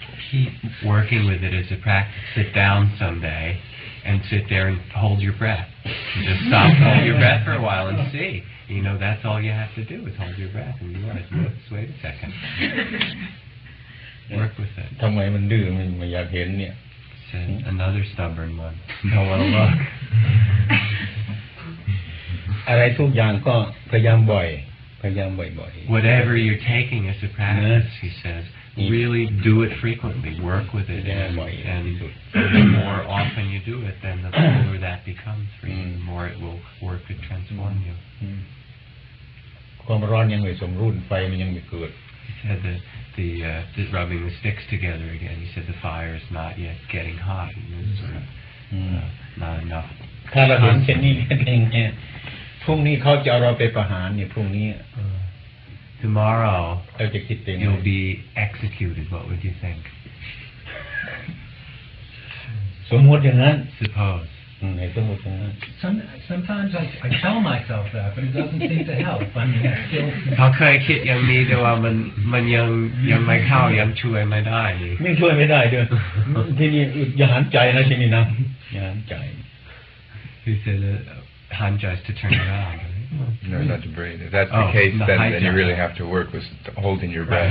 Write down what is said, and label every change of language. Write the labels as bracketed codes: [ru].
[en] Keep working with it as a practice. Sit down someday and sit there and hold your breath. Just stop, hold your breath for a while and see. You know, that's all you have to do is hold your breath. And you want to just wait a second. Work with it. [th] ทำไมมันดื้อมันไม่อยากเห็นเนี่ย [en] So said, another stubborn one. Don't want to look. [th] อะไรทุกอย่างก็พยายามบ่อยๆ [en] Whatever you're taking as a practice, he says, really do it frequently. Work with it, and the more often you do it, then the fuller that becomes for you. The more it will work to transform you. [th] ความร้อนยังไม่สมดุลไฟมันยังไม่เกิด [en] He said that the rubbing the sticks together again. He said the fire is not yet getting hot. It's sort of not enough. [th] ถ้าเราเห็นเช่นนี้เองเนี่ยพรุ่งนี้เขาจะเอาเราไปประหารเนี่ยพรุ่งนี้ [en] Tomorrow [th] เราจะคิดเอง [en] you'll be executed. What would you think? [th] สมมติอย่างนั้น [en] Suppose. [th] ให้สมมติอย่างนั้น [en] Sometimes I tell myself that, but it doesn't seem to help. I mean, I still. [th] เขาเคยคิดอย่างนี้แต่ว่ามันยังไม่เข้ายังช่วยไม่ได้นี่ ไม่ช่วยไม่ได้ด้วย ที่นี่อย่าหันใจนะที่นี่นะอย่าหันใจ [en] He said hanja is to turn around. No, not to breathe. If that's the case, then you really have to work with holding your breath.